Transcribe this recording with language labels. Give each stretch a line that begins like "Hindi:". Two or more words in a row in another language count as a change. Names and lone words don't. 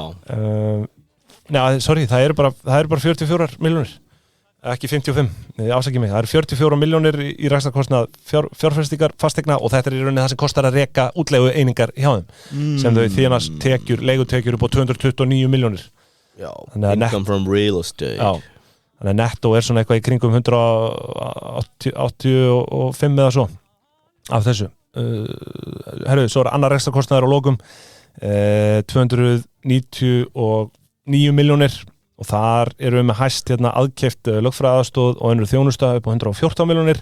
Icelandic: Sorry, það eru bara 44 milljónir, ekki 55, ásækja mig, það eru 44 milljónir í rekstrarkostnað fjárfestingar fastegna og þetta í rauninni það sem kostar að reka útleigu einingar hjá þeim sem þau þínast leigutekjur upp á 229 milljónir. Já,
English: income from real estate.
Icelandic: Já, Þannig að nettó svona eitthvað í kringum 185 eða svo af þessu. Herru, svo annar rekstrarkostnaður á lokum 299 milljónir og þar erum við með hæst aðkeypt lögfræðaðstoð og önnur þjónusta upp á 114 milljónir.